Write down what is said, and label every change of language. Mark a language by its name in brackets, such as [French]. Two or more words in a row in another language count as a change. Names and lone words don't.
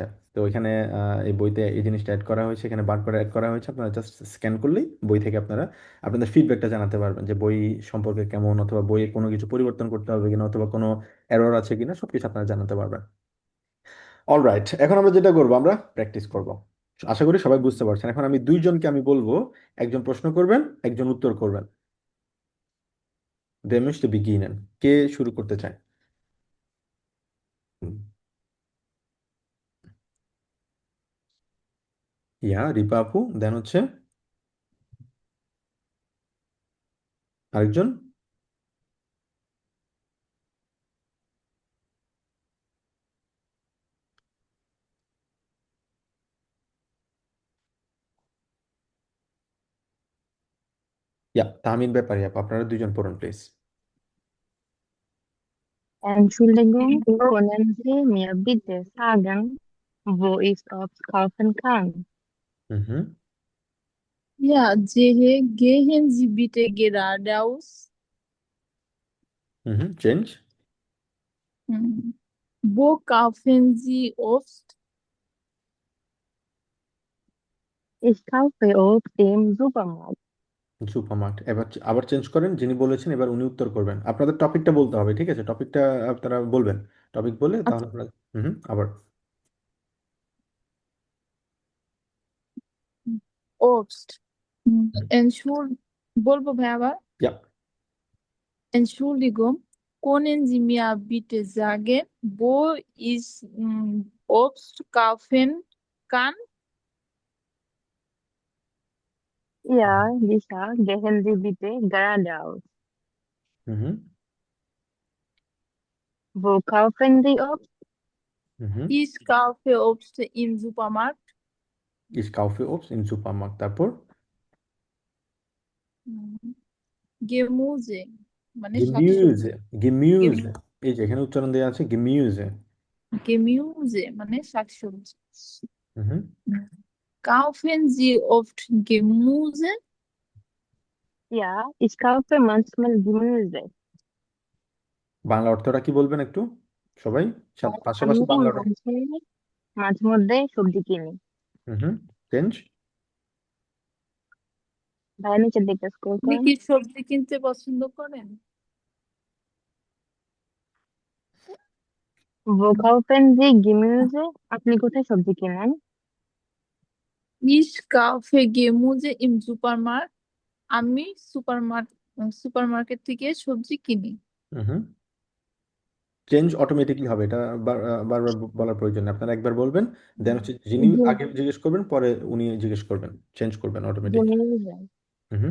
[Bangla] তো এখানে এই বইতে এই জিনিসটা অ্যাড করা হয়েছে, এখানে বারকোড অ্যাড করা হয়েছে, আপনারা জাস্ট স্ক্যান করলেই বই থেকে আপনারা আপনাদের ফিডব্যাকটা জানাতে পারবেন যে বই সম্পর্কে কেমন, অথবা বইয়ে কোনো কিছু পরিবর্তন করতে হবে কিনা, অথবা কোনো এরর আছে কিনা, সবকিছু আপনারা জানাতে পারবেন। অলরাইট, এখন আমরা যেটা করবো আমরা প্র্যাকটিস করব। আশা করি সবাই বুঝতে পারছেন। এখন আমি দুইজনকে আমি বলবো, একজন প্রশ্ন করবেন, একজন উত্তর করবেন। [German] wer möchte beginnen? [Bangla] কে শুরু করতে চায়? হুম, ইয়া, রিপা আপু, দেন হচ্ছে আরেকজন। ইয়া, তাহমিদ ব্যাপারী আপু, আপনারা দুইজন পড়ুন প্লিজ। [German] Entschuldigung, können Sie mir bitte sagen, wo ich Obst kaufen kann? [Bangla] হুম হুম [German] Ja, gehen Sie bitte geradeaus. [Bangla] হুম চেঞ্জ। [German] Hm. Wo kaufen Sie Obst? Ich kaufe Obst im Supermarkt. [Bangla] সুপারমার্কেট। এবার আবার চেঞ্জ করেন, যিনি বলেছেন এবার উনি উত্তর করবেন। আপনাদের টপিকটা বলতে হবে, ঠিক আছে, টপিকটা আপনারা বলবেন, টপিক বলে তাহলে আচ্ছা। আপনারা আবার। Obst. বলবো ভাই আবার। ইয়া, [German] Entschuldigung, können Sie mir bitte sagen, wo ich Obst kaufen kann? Ja, sicher, gehen Sie bitte geradeaus. [Bangla] হুম [German] Wo kaufen Sie Obst? [Bangla] হুম। [German] Ich kaufe Obst im Supermarkt. Ich kaufe Obst im Supermarkt, [Bangla] তারপর হুম, Gemüse মানে গেমিউজে, শাকসবজি। গেমিউজে, Gem- এই যে এখানে উচ্চারণ দেওয়া আছে গেমিউজে। Gemüse মানে শাকসবজি। হুম। হুম, [German] Kaufen Sie oft Gemüse? Ja, ich kaufe manchmal Gemüse. [Bangla] বাংলা অর্থটা কি বলবেন একটু সবাই, আমি পাশাপাশি বাংলা অর্থ। মাঝে মাঝে মধ্যে সবজি কিনি। হুম। চেঞ্জ। ভাইয়া নিচের দিকটা স্ক্রল আপনি করেন। কি সবজি কিনতে পছন্দ করেন? [German] Wo kaufen Sie Gemüse? [Bangla] আপনি কোথায় সবজি কেনেন? [German] Ich kaufe Gemüse im Supermarkt. [Bangla] আমি সুপারমার্কেট থেকে সবজি কিনি। হুম। চেঞ্জ অটোমেটিকলি হবে, এটা বারবার বলার প্রয়োজন নেই, আপনারা একবার বলবেন, দেন হচ্ছে যিনি আগে Ge- জিজ্ঞেস করবেন পরে উনি জিজ্ঞেস করবেন, চেঞ্জ করবেন অটোমেটিকলি। Gemüse, হুম।